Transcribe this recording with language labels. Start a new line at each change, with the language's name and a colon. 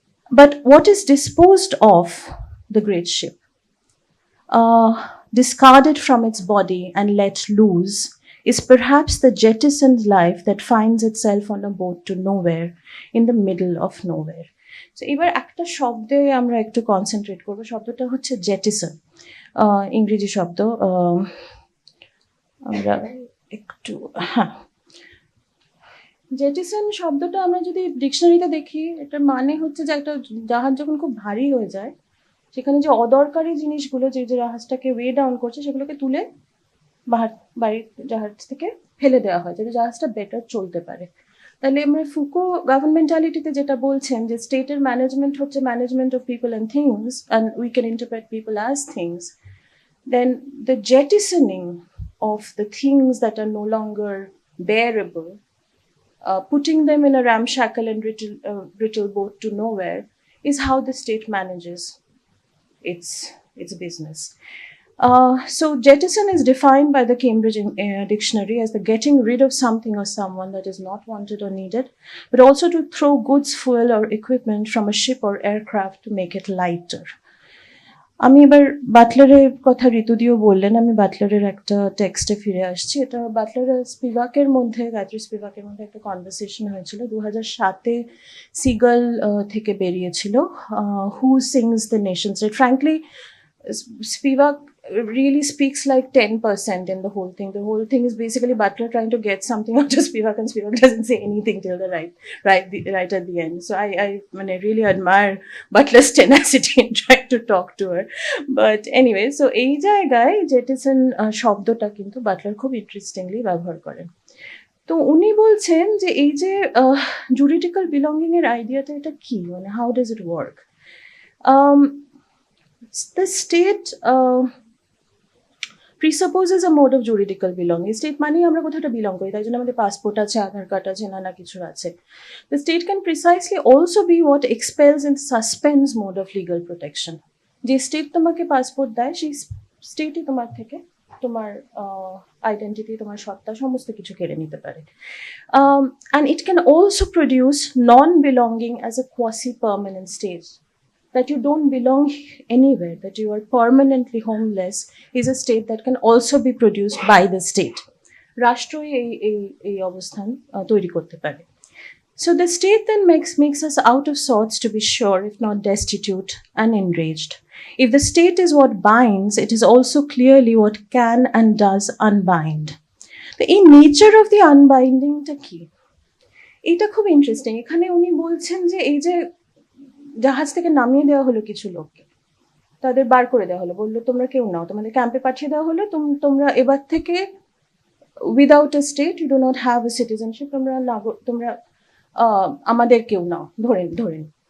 English: But what is disposed of the great ship, discarded from its body and let loose, is perhaps the jettisoned life that finds itself on a boat to nowhere, in the middle of nowhere.
Bangla: So এবার একটা শব্দে আমরা একটু concentrate করবো, শব্দটা হচ্ছে জেটিসন, ইংরেজি শব্দ। আমরা একটু জেটিসন শব্দটা আমরা যদি ডিকশনারিতে দেখি, এটার মানে হচ্ছে যে একটা জাহাজ যখন খুব ভারী হয়ে যায়, সেখানে যে অদরকারি জিনিসগুলো যে জাহাজটাকে ওয়ে ডাউন করছে সেগুলোকে তুলে বাড়ির জাহাজ থেকে ফেলে দেওয়া হয় যাতে জাহাজটা বেটার চলতে পারে। তাহলে আমরা ফুকো গভর্নমেন্টালিটিতে যেটা বলছেন যে স্টেটের ম্যানেজমেন্ট হচ্ছে
English: Management of people and things, and we can interpret people as things, then the jettisoning of the things that are no longer bearable, putting them in a ramshackle and brittle boat to nowhere, is how the state manages its business. So jettison is defined by the Cambridge Dictionary as the getting rid of something or someone that is not wanted or needed, but also to throw goods, fuel, or equipment from a ship or aircraft to make it lighter.
Bangla: আমি এবার বাটলারের কথা ঋতুদিও বললেন, আমি বাটলারের একটা টেক্সটে ফিরে আসছি। এটা বাটলার স্পিভাকের মধ্যে, গায়ত্রী স্পিভাকের মধ্যে একটা কনভারসেশন হয়েছিল 2007-এ, সিগাল থেকে বেরিয়েছিল, হু sings the nation state.
English: Frankly Spivak really speaks like 10% in the whole thing. The whole thing is basically Butler trying to get something out of Spivak, and Spivak doesn't say anything till the right at the end. So I really admire Butler's tenacity in trying to talk to her. But anyway, so
Bangla: এই জায়গায় জেটিসন শব্দটা কিন্তু Butler খুব interestingly ব্যবহার করেন। তো উনি বলছেন যে এই যে জুরিডিক্যাল বিলঙ্গিং এর আইডিয়াটা, এটা কি, মানে
English: How does it work? The state presupposes a mode of juridical belonging.
Bangla: State মানে আমরা কোথাও একটা বিলং করি, তাই জন্য আমাদের পাসপোর্ট আছে, আধার কার্ড আছে, নানা কিছু আছে।
English: The state can precisely also be what expels and suspends mode of legal protection.
Bangla: যে স্টেট তোমাকে পাসপোর্ট দেয়, সেই স্টেটই তোমার থেকে তোমার আইডেন্টিটি, তোমার সত্তা, সমস্ত কিছু কেড়ে নিতে পারে।
English: And it can also produce non-belonging as a quasi-permanent state. That you don't belong anywhere, that you are permanently homeless is a state that can also be produced by the state.
Bangla: রাষ্ট্রই এই অবস্থান তৈরি করতে পারে।
English: So the state then makes us out of sorts, to be sure, if not destitute and enraged. If the state is what binds, it is also clearly what can and does unbind.
Bangla: এই nature of the আনবাইন্ডিংটা কি, এটা খুব interesting. এখানে উনি বলছেন যে এই যে জাহাজ থেকে নামিয়ে দেওয়া হলো কিছু লোককে, তাদের বার করে দেওয়া হলো, বললো তোমরা কেউ নাও, তোমাদের ক্যাম্পে পাঠিয়ে দেওয়া হলো, তোমরা এবার থেকে
English: without a state you do not have a citizenship,
Bangla: তোমরা আমাদের কেউ নাও, ধরেন।